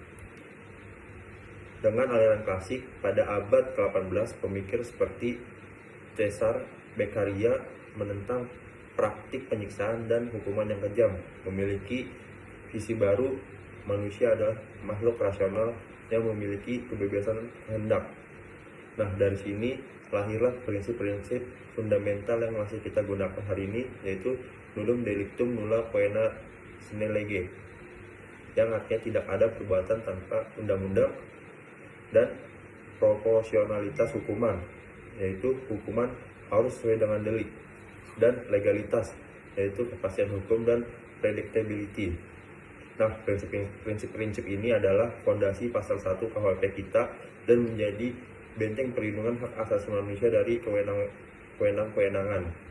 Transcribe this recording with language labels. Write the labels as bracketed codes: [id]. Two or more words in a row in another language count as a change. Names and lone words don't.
[id] Dengan aliran klasik, pada abad ke-18, pemikir seperti Cesare Beccaria menentang praktik penyiksaan dan hukuman yang kejam, memiliki visi baru. Manusia adalah makhluk rasional yang memiliki kebebasan kehendak. Nah, dari sini lahirlah prinsip-prinsip fundamental yang masih kita gunakan hari ini, yaitu [la] nullum delictum nulla poena sine lege, [id] yang artinya tidak ada perbuatan tanpa undang-undang, dan proporsionalitas hukuman, yaitu hukuman harus sesuai dengan delik, dan legalitas, yaitu kepastian hukum dan predictability. Nah, prinsip-prinsip ini adalah fondasi pasal 1 KUHP kita dan menjadi benteng perlindungan hak asasi manusia dari kewenangan.